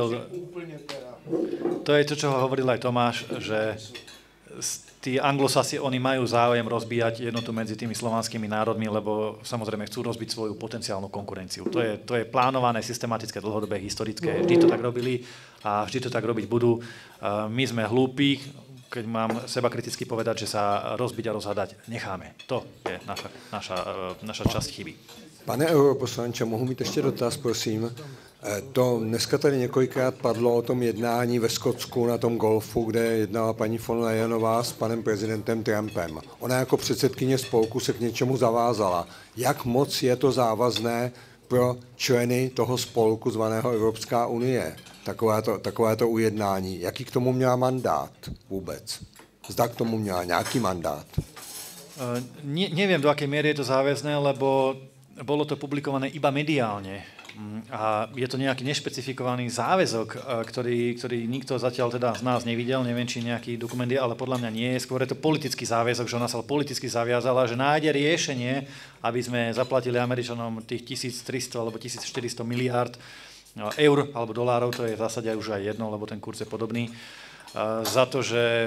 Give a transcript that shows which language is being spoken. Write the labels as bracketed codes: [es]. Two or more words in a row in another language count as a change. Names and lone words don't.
[sk] To je to, čo hovoril aj Tomáš, že tí anglosasi, oni majú záujem rozbíjať jednotu medzi tými slovanskými národmi, lebo samozrejme chcú rozbiť svoju potenciálnu konkurenciu. To je plánované, systematické, dlhodobé, historické. Vždy to tak robili a vždy to tak robiť budú. My sme hlúpi, keď mám seba kriticky povedať, že sa rozbiť a rozhádať necháme. To je naša časť chyby. [cs] Pane europoslanče, mohu mít ještě dotaz, prosím? To dneska tady několikrát padlo o tom jednání ve Skotsku na tom golfu, kde jednala paní von Leyenová s panem prezidentem Trumpem. Ona jako předsedkyně spolku se k něčemu zavázala. Jak moc je to závazné pro členy toho spolku zvaného Evropská unie? Takovéto ujednání. Jaký k tomu měla mandát vůbec? Zda k tomu měla nějaký mandát? [sk] Neviem, do akej miery je to záväzné, lebo bolo to publikované iba mediálne. A je to nejaký nešpecifikovaný záväzok, ktorý nikto zatiaľ teda z nás nevidel, neviem, či nejaký dokument je, ale podľa mňa nie je. Skôr je to politický záväzok, že ona sa politicky zaviazala, že nájde riešenie, aby sme zaplatili Američanom tých 1300 alebo 1400 miliárd eur alebo dolárov, to je v zásade už aj jedno, lebo ten kurz je podobný, za to, že...